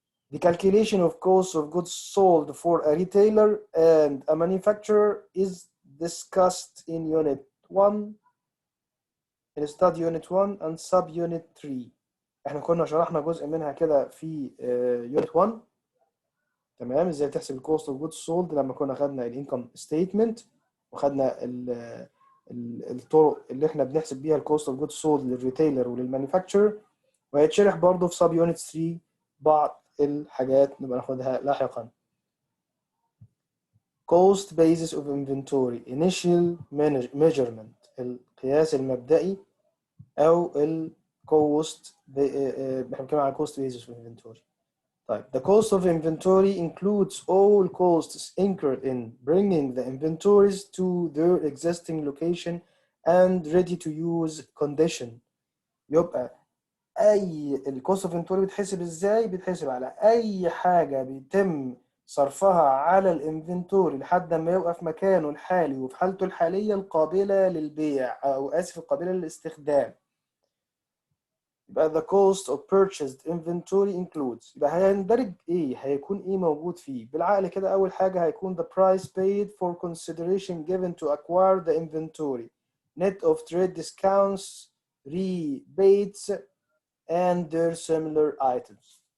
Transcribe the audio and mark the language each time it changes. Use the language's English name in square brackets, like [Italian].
[English] The calculation of cost of goods sold for a retailer and a manufacturer is discussed in Unit 1 in Study Unit 1 and Sub Unit 3. [Arabic] احنا كنا شرحنا جزء منها كده في Unit 1، تمام، ازاي تحسب الكوست اوف جودز سولد لما كنا خدنا الانكم ستيتمنت وخدنا الطرق اللي احنا بنحسب بيها الكوست اوف جودز سولد للريتيلر وللمانيفاكتشر، وهيتشرح برضه في Sub Unit 3 بعض الحاجات نبقى ناخدها لاحقا. [English] Cost basis of inventory initial measurement [Arabic] القياس المبدئي أو [English] cost [Arabic] احنا بنتكلم عن [English] cost basis of inventory. [Arabic] طيب [English] the cost of inventory includes all costs incurred in bringing the inventories to their existing location and ready to use condition. [Arabic] يبقى الكوست اوف انفنتوري بيتحسب ازاي؟ بيتحسب على اي حاجه بيتم صرفها على الانفنتوري لحد ما يبقى في مكانه الحالي وفي حالته الحاليه القابله للبيع او القابله للاستخدام. [English] يبقى the cost of purchased inventory includes، [Arabic] يبقى هيندرج ايه؟ هيكون ايه موجود فيه؟ بالعقل كده اول حاجه [English] هيكون the price paid for consideration given to acquire the inventory net of trade discounts rebates and their similar items.